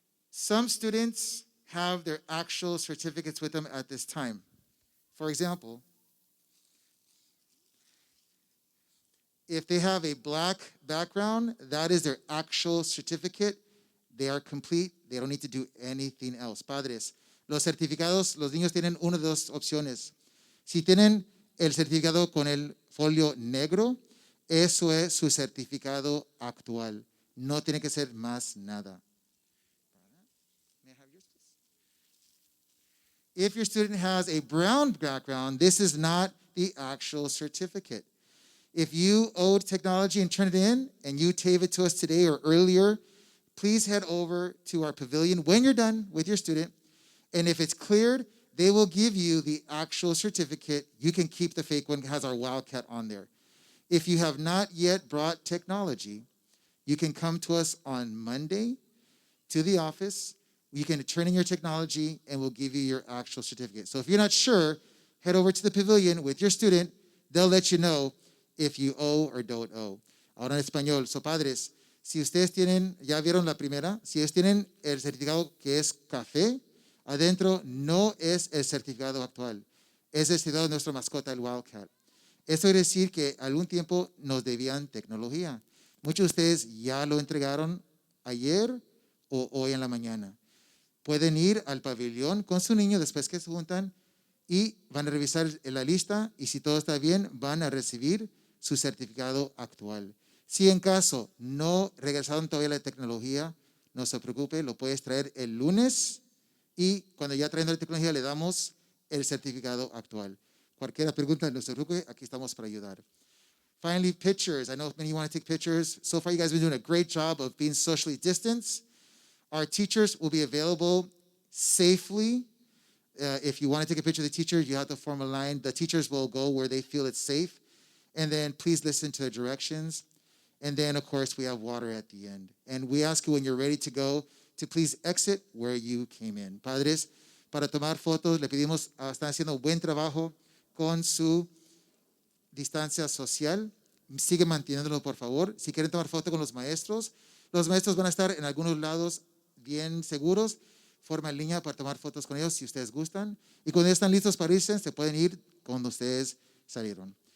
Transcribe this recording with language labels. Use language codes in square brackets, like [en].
[en] Some students have their actual certificates with them at this time. For example, if they have a black background, that is their actual certificate. They are complete. They don't need to do anything else. Padres, los certificados, los niños tienen una de dos opciones. Si tienen el certificado con el folio negro, eso es su certificado actual. No tiene que ser más nada. If your student has a brown background, this is not the actual certificate. If you owed technology and turned it in, and you gave it to us today or earlier, please head over to our pavilion when you're done with your student. And if it's cleared, they will give you the actual certificate. You can keep the fake one. It has our Wildcat on there. If you have not yet brought technology, you can come to us on Monday to the office. You can turn in your technology, and we'll give you your actual certificate. So if you're not sure, head over to the pavilion with your student. They'll let you know if you owe or don't owe. [es] Ahora en español. So, padres, si ustedes tienen, ya vieron la primera, si ustedes tienen el certificado que es café, adentro no es el certificado actual. Es el certificado de nuestra mascota, el Wildcat. Eso quiere decir que algún tiempo nos debían tecnología. Muchos de ustedes ya lo entregaron ayer o hoy en la mañana. Pueden ir al pabellón con su niño después que se juntan y van a revisar la lista, y si todo está bien, van a recibir su certificado actual. Si en caso no regresaron todavía la tecnología, no se preocupe, lo puedes traer el lunes, y cuando ya traen la tecnología le damos el certificado actual. Cualquier pregunta, no se preocupe, aquí estamos para ayudar. [en] Finally, pictures. I know many of you want to take pictures. So far, you guys have been doing a great job of being socially distanced. Our teachers will be available safely. If you want to take a picture of the teacher, you have to form a line. The teachers will go where they feel it's safe. And then please listen to the directions. And then, of course, we have water at the end. And we ask you when you're ready to go to please exit where you came in. [es] Padres, para tomar fotos, le pedimos, están haciendo buen trabajo con su distancia social. Sigue manteniéndolo, por favor. Si quieren tomar foto con los maestros van a estar en algunos lados bien seguros. Forma en línea para tomar fotos con ellos si ustedes gustan. Y cuando están listos para irse, se pueden ir cuando ustedes salieron.